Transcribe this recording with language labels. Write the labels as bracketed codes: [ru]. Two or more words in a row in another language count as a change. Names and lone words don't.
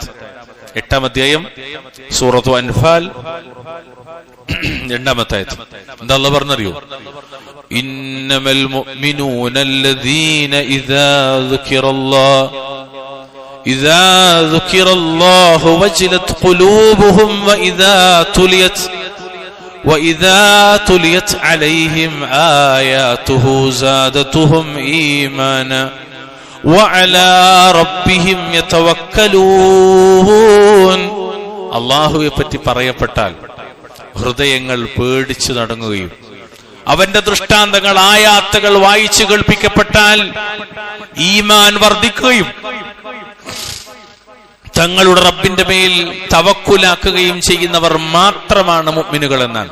[ml] 8-ാം അധ്യായം സൂറത്ത് അൻഫാൽ 2-ാമത്തെ ആയത്ത്. എന്താ അല്ലാഹു പറഞ്ഞറിയോ? [ar] إنما المؤمنون الذين إذا ذكر الله وجلت قلوبهم وإذا تليت وَإِذَا تُلِيَتْ عَلَيْهِمْ آيَاتُهُ زَادَتْهُمْ إِيمَانًا وَعَلَى رَبِّهِمْ يَتَوَكَّلُونَ. [ml] അല്ലാഹുവെ പറ്റി പറയപ്പെട്ടാൽ ഹൃദയങ്ങൾ പേടിച്ചു നടുങ്ങുകയും അവന്റെ ദൃഷ്ടാന്തങ്ങൾ ആയാത്തുകൾ വായിച്ചു കേൾപ്പിക്കപ്പെട്ടാൽ ഈമാൻ വർദ്ധിക്കുകയും തങ്ങളുടെ റബ്ബിന്റെ മേൽ തവക്കുലാക്കുകയും ചെയ്യുന്നവർ മാത്രമാണ് മുഅ്മിനുകൾ എന്നാണ്.